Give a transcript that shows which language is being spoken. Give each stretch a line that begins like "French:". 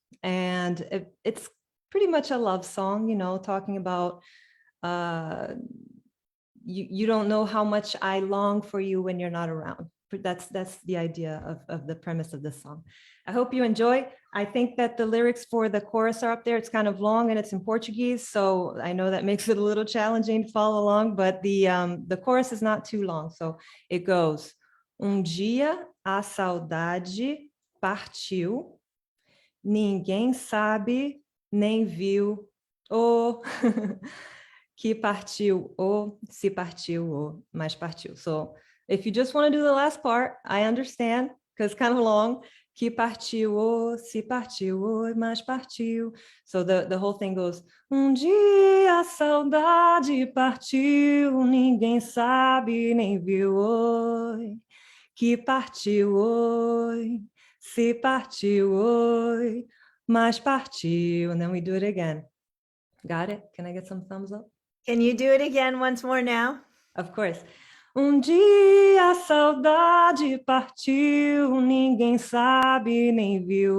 English: And it's pretty much a love song, talking about uh, you don't know how much I long for you when you're not around. That's the idea of the premise of this song. I hope you enjoy. I think that the lyrics for the chorus are up there. It's kind of long and it's in Portuguese, so I know that makes it a little challenging to follow along, but the chorus is not too long. So it goes:
Portuguese: dia a saudade partiu, ninguém sabe nem viu. Oh, que partiu, ou se partiu, ou mas partiu.
English: So if you just want to do the last part, I understand, because it's kind of long.
Portuguese: Que partiu, ou se partiu, ou mas partiu.
English: So the whole thing goes:
Portuguese: dia a saudade partiu, ninguém sabe nem viu. Oi, que partiu, oi, se partiu, oi, mas partiu.
English: And then we do it again. Got it? Can I get some thumbs up? Can you do it again once more now? Of course.
Portuguese: Dia a saudade partiu, ninguém sabe nem viu.